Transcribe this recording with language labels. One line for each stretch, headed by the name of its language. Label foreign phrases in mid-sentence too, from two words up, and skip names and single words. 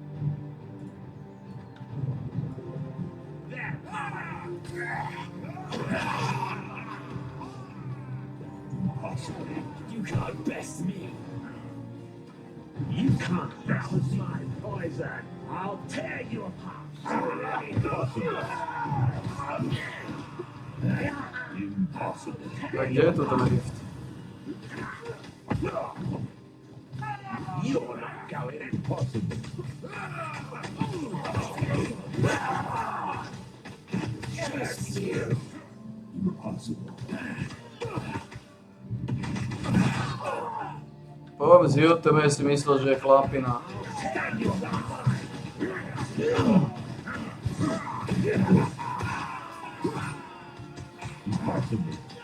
English: You can't best me. You can't best my poison. I'll tear you apart. Impossible. Impossible.
Slovak: A kde je tu ten lift?
English: You're not going impossible. Just you. Impossible.
Slovak: Poviem z YouTube, si myslel, že je chlapina.
English: Impossible.